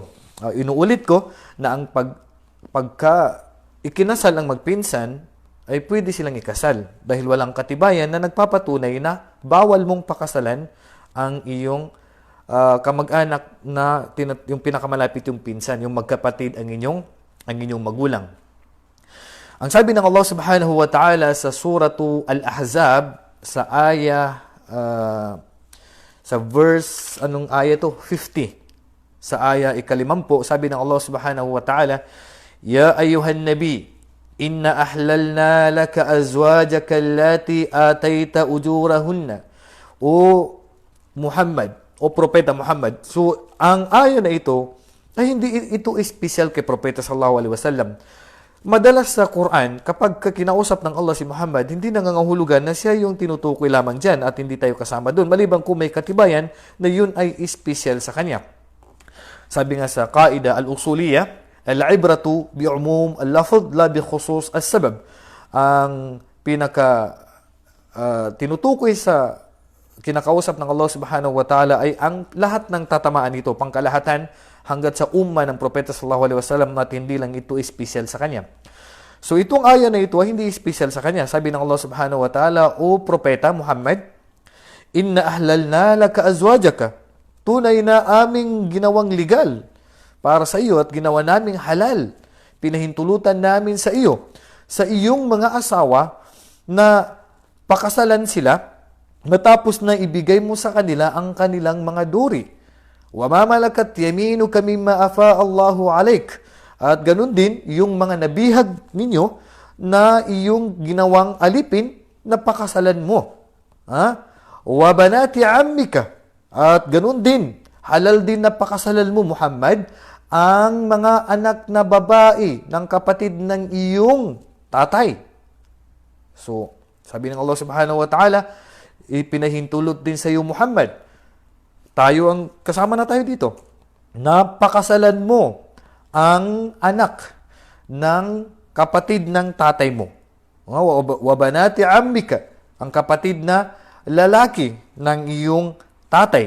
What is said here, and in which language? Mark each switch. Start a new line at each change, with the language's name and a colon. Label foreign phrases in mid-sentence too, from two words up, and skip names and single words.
Filipino: Inuulit ko na ang pagka ikinasal ang magpinsan, ay pwede silang ikasal dahil walang katibayan na nagpapatunay na bawal mong pakasalan ang iyong kamag-anak na yung pinakamalapit yung pinsan, yung magkapatid ang inyong magulang. Ang sabi ng
Arabic: الله سبحانه وتعالى
Filipino: sa suratu Al-Ahzab sa sa verse, anong aya to? 50. sa aya 50, sabi ng
Arabic: الله سبحانه وتعالى يا أيها النبي إنا أحللنا لك أزواجك اللاتي آتيت أجورهن.
Filipino: O Muhammad, o Propeta Muhammad. So, ang aya na ito, ay hindi ito espesyal kay Propeta
Arabic: صلى الله عليه وسلم.
Filipino: Madalas sa Quran, kapag kinausap ng Allah si Muhammad, hindi nangangahulugan na siya yung tinutukoy lamang dyan at hindi tayo kasama doon. Maliban kung may katibayan na yun ay espesyal sa kanya. Sabi nga sa
Arabic: القاعدة الأصولية العبرة بعموم اللفظ لا بخصوص السبب.
Filipino: Ang tinutukoy sa kinakausap ng
Arabic: الله سبحانه وتعالى
Filipino: ay ang lahat ng tatamaan nito, pangkalahatan, hanggat sa umma ng Propeta
Arabic: صلى الله عليه وسلم
Filipino: at hindi lang ito espesyal sa kanya. So itong aya na ito ay hindi espesyal sa kanya. Sabi ng
Arabic: الله سبحانه وتعالى,
Filipino: O Propeta Muhammad,
Arabic: إنا أحللنا لك أزواجك.
Filipino: Tunay na aming ginawang legal para sa iyo at ginawa naming halal. Pinahintulutan namin sa iyo, sa iyong mga asawa na pakasalan sila matapos na ibigay mo sa kanila ang kanilang mga duri.
Arabic: وَمَا مَلَكَتْ يَمِينُكَ مِمَّا أَفَاءَ اللَّهُ عَلَيْكَ.
Filipino: At ganun din, yung mga nabihag ninyo na iyong ginawang alipin na pakasalan mo.
Arabic: وَبَنَاتِ عَمِّكَ.
Filipino: At ganun din, halal din na pakasalan mo, Muhammad, ang mga anak na babae ng kapatid ng iyong tatay. So, sabi ng
Arabic: الله سبحانه وتعالى,
Filipino: ipinahintulot din sa iyo, Muhammad, tayo ang kasama na tayo dito. Napakasalan mo ang anak ng kapatid ng tatay mo.
Arabic: وبنات عمك,
Filipino: ang kapatid na lalaki ng iyong tatay.